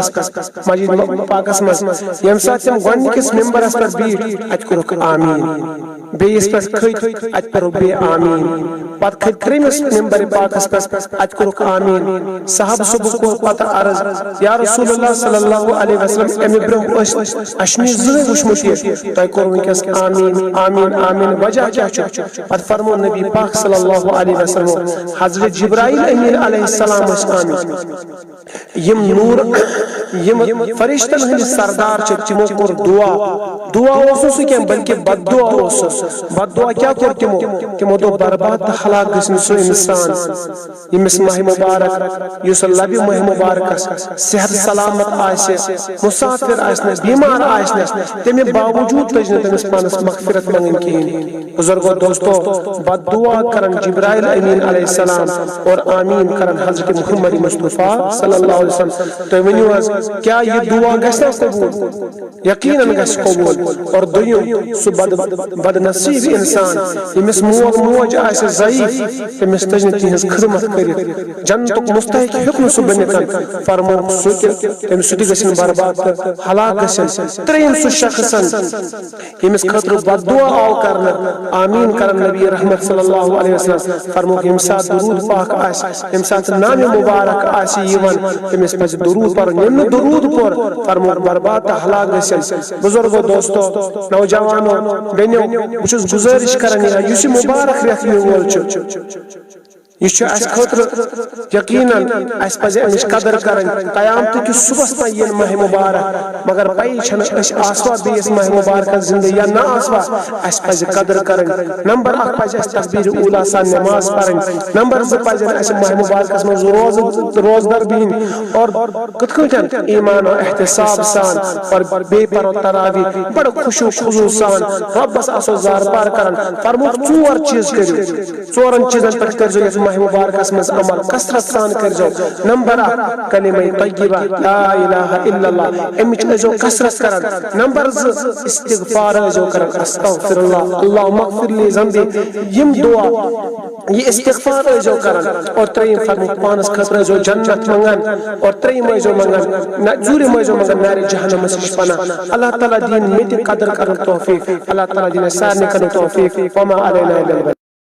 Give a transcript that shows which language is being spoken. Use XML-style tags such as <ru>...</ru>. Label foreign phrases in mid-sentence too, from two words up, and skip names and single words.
<ks>پاکس مز یم سات تم گۄڈنِکِس ممبرس پر بیٹھ ات کورُکھ آمین بیس پر کھت ات پر بے آمین پت کھت ترٛیٚیمِس ممبر پاکس پر ات کورُکھ آمین صحابہ صبح کو پتہ عرض</ks> <ar>یا رسول اللہ صلی اللہ علیہ وسلم</ar> <ks>امی برونٛہہ اشمی زٕہٕنۍ وٕچھمُت یہِ تۄہہِ کوٚروٕ وٕنکٮ۪س آمین آمین آمین وجہ کیاہ چھُ پتہٕ فرمو نبی پاک</ks> <ar>صلی اللہ علیہ وسلم</ar> <ks>حضرت جبرائیل امین</ks> <ar>علیہ السلام</ar> <ks>آمین یم نور یم فرشتن ہند سردار تمو کور دعا اوسو کی بلکہ بد دعا کیا کور تمو دو برباد ہلاک گژھن سو انسان یمس ماہ مبارک یس لبِ ماہ مبارک صحت سلامت آسہِ مسافر آسنس بیمار آسنس تمہ باوجود پزِ نہٕ تٔمِس پانس مغفرت منگن کہین بزرگو دوستو بد دعا کرن جبرائیل امین</ks> <ar>علیہ السلام</ar> <ks>اور آمین کرن حضرت محمد مصطفیٰ</ks> <ar>صلی اللہ علیہ وسلم</ar> <ks>تو ونیو حظ کیا یہ دعا گژھِ قبول یقیناً گژھِ قبول اور دویم سہ بد نصیب انسان یمس مول موج آسہِ ضعیف تمس تجہِ نہٕ تہنٛز خدمت کٔرِتھ جنتُک مستحق ہیوٚک نہٕ سُہ بٔنِتھ فرموکھ سُہ تہِ تٔمِس سُہ تہِ گژھن برباد تہٕ ہلاک گژھن ترٛیٚیِم سُہ شخصن یمس خٲطرٕ بد دعا آو کرنہٕ آمین کرن نبی رحمت</ks> <ar>صلی اللہ علیہ وسلم</ar> <ks>فرموکھ یم سات درود پاک آسہِ یم سات نام مبارک آسہِ یوان تمس پزِ درود پرُن یم نہٕ درود پور فرموکھ برباد تہٕ ہلاک گژھن بزرگو دوستو نوجوانو بیٚنیو بہٕ چھُس گزٲرِش کران یُس یہِ مبارک رٮ۪تھ یِنہٕ وول چھُ یہ اس خاطر یقیناً اس پزِ امِچ قدر کرٕنۍ قیامتہٕ کِس صبحس تام یِن ماہ مبارک مگر پَیی چھنہٕ أسۍ آسوا بیٚیِس ماہ مبارکس زندٕ یا نہ آسوا اسہِ پزِ قدر کرٕنۍ نمبر 1 پزِ اسہِ تکبیرِ اوٗلا سان نماز پرٕنۍ نمبر 2 پزن اسہِ ماہ مبارکس منٛز روزدار بِہِنۍ اور کِتھ کٲٹھۍ ایمان و احتساب سان اور بیٚیہِ پرو تراوی بڑٕ خوشو خضوٗع سان رۄبس آسو زار پار کران فرموکھ 4 چیٖز کٔرِو 4 چیٖزن پٮ۪ٹھ کٔرزیٚو یتھ ماہ مبارکس مز عمل کثرت سان کرزو نمبر 1 کلمہ طیبہ</ks> <ar>لا الہ الا اللہ</ar> <ks>امچ ازو کثرت کرن نمبر 2 استغفار ازو کرن</ks> <ar>استغفر اللہ اللہم اغفر لی ذنبی</ar> <ks>یم دعا یہ استغفار ازو کرن اور تریم فرمو پانس خطر ازو جنت منگن اور تریم ازو منگن زوری ازو منگن نار جہنم سے پناہ اللہ تعالی دین میں قدر کرن توفیق اللہ تعالی دین سارنے کرن توفیق</ks> <ar>وما علینا الا</ar>